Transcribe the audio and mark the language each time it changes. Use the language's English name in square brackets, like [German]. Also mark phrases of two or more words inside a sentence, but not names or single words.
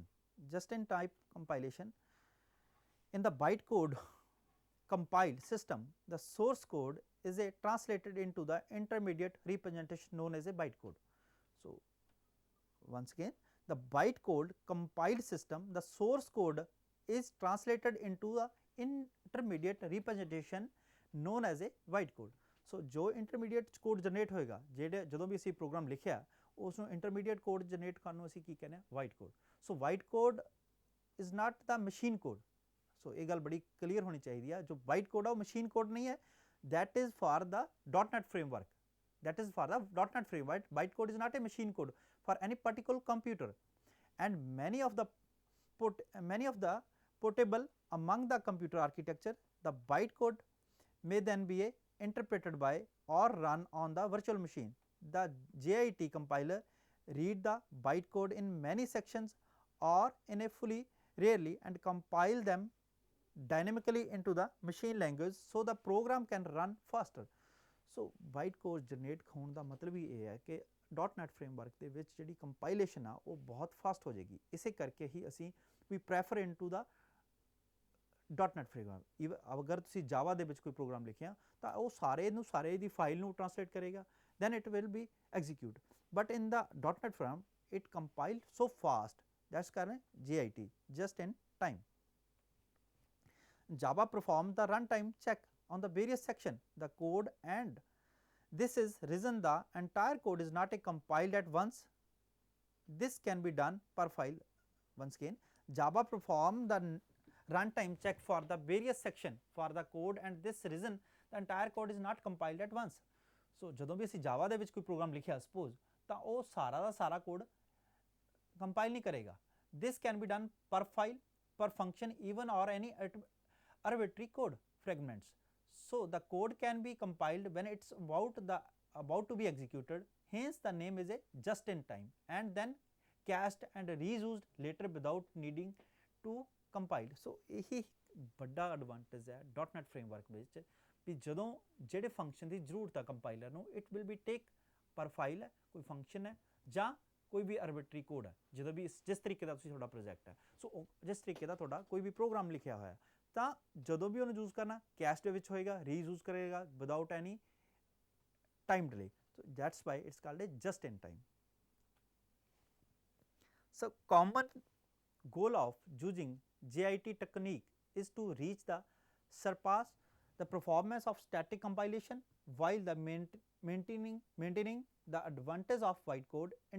[English] Just in time compilation, in the bytecode compiled system, the source code is a translated into the intermediate representation known as a bytecode. So, once again the bytecode compiled system, the source code is translated into the intermediate representation known as a bytecode. [Punjabi] So, ਜੋ [English] intermediate code generate [Punjabi] ਹੋਏਗਾ, ਜਿਹੜੇ ਜਦੋਂ ਵੀ ਅਸੀਂ ਪ੍ਰੋਗਰਾਮ ਲਿਖਿਆ ਉਸ ਨੂੰ [English] intermediate code generate [Punjabi] ਕਰਨ ਨੂੰ ਅਸੀਂ ਕੀ ਕਹਿੰਦੇ ਹਾਂ, [English] bytecode. So, bytecode is not the machine code. So, [Punjabi] ਇਹ ਗੱਲ ਬੜੀ ਕਲੀਅਰ ਹੋਣੀ ਚਾਹੀਦੀ ਹੈ, ਜੋ bytecode ਆ ਉਹ [English] machine code [Punjabi] ਨਹੀਂ ਹੈ, [English] that is for the .NET framework, that is for the .NET framework. Bytecode is not a machine code. for any particular computer, and many of the portable among the computer architecture. The bytecode may then be interpreted by or run on the virtual machine. The JIT compiler read the bytecode in many sections or in a fully rarely and compile them dynamically into the machine language, so the program can run faster. So bytecode generate [Punjabi] ਹੋਣ ਦਾ ਮਤਲਬ ਹੀ ਇਹ ਹੈ ਕਿ .NET framework ਦੇ ਵਿੱਚ ਜਿਹੜੀ ਕੰਪਾਈਲੇਸ਼ਨ ਆ ਉਹ ਬਹੁਤ ਫਾਸਟ ਹੋ ਜਾਏਗੀ। ਇਸੇ ਕਰਕੇ ਹੀ ਅਸੀਂ ਵੀ [English] prefer into the [Punjabi] .NET framework। ਅਗਰ ਤੁਸੀਂ ਜਾਵਾ ਦੇ ਵਿੱਚ ਕੋਈ ਪ੍ਰੋਗਰਾਮ ਲਿਖਿਆ ਤਾਂ ਉਹ ਸਾਰੇ ਦੀ ਫਾਈਲ ਨੂੰ ਟ੍ਰਾਂਸਲੇਟ ਕਰੇਗਾ, [English] then it will be execute, but in the .NET framework it compiled so fast, that's ਕਾਰਨ JIT just in time। Java perform the runtime check on the various section the code, and this is reason the entire code is not compiled at once. This can be done per file. Once again, Java perform the runtime check for the various section for the code, and this reason the entire code is not compiled at once। [Punjabi] So ਜਦੋਂ ਵੀ ਅਸੀਂ Java ਦੇ ਵਿੱਚ ਕੋਈ ਪ੍ਰੋਗਰਾਮ ਲਿਖਿਆ suppose ਤਾਂ ਉਹ ਸਾਰਾ ਦਾ ਸਾਰਾ [English] code compile [Punjabi] ਨਹੀਂ ਕਰੇਗਾ। [English] This can be done per file, per function, even or any arbitrary code fragments। So the code can be compiled when it's about to be executed, hence the name is a just in time, and then cached and reused later without needing to compile। [Punjabi] So ਇਹੀ ਵੱਡਾ ਐਡਵਾਂਟੇਜ ਹੈ .NET framework ਵਿੱਚ ਵੀ ਜਦੋਂ ਜਿਹੜੇ ਫੰਕਸ਼ਨ ਦੀ ਜ਼ਰੂਰਤ ਹੈ ਕੰਪਾਈਲਰ ਨੂੰ, [English] it will be take per file [Punjabi] ਹੈ, ਕੋਈ ਫੰਕਸ਼ਨ ਹੈ ਜਾਂ ਕੋਈ ਵੀ [English] arbitrary code [Punjabi] ਹੈ, ਜਦੋਂ ਵੀ ਜਿਸ ਤਰੀਕੇ ਦਾ ਤੁਸੀਂ ਤੁਹਾਡਾ ਪ੍ਰੋਜੈਕਟ ਹੈ। ਸੋ ਜਿਸ ਤਰੀਕੇ ਦਾ ਤੁਹਾਡਾ ਕੋਈ ਵੀ ਪ੍ਰੋਗਰਾਮ ਲਿਖਿਆ ਹੋਇਆ ਤਾਂ ਜਦੋਂ ਵੀ ਉਹਨੂੰ ਯੂਜ਼ ਕਰਨਾ ਕੈਸ਼ ਦੇ ਵਿੱਚ ਹੋਏਗਾ, ਰੀਯੂਜ਼ ਕਰੇਗਾ [English] without any time delay. So that's why it's called a just in time। So common goal of using JIT technique is to reach the surpass the performance of static compilation while the maintaining the advantage of bytecode